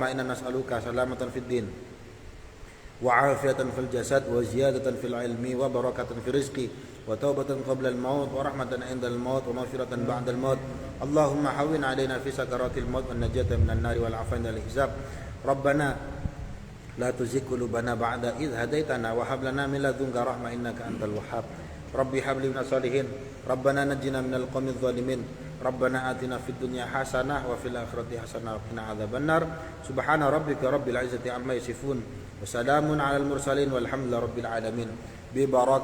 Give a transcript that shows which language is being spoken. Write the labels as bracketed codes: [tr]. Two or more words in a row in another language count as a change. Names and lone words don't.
[ar] إنا نسألك سلامة في الدين وعافية في الجسد وزيادة في العلم وبركة في الرزق وتوبة قبل الموت ورحمة عند الموت ومغفرة بعد الموت اللهم هون علينا في سكرات الموت والنجاة من النار والعافية من الحساب ربنا لا تزغ قلوبنا بعد إذ هديتنا وهب لنا من لدنك رحمة إنك أنت الوهاب رب هب لي من الصالحين. ربنا نجنا من القوم الظالمين. ربنا آتنا في الدنيا حسنة وفي الآخرة حسنة وقنا عذاب النار. سبحان ربك رب العزة عما يصفون. وسلام على المرسلين والحمد لله رب العالمين. ببرك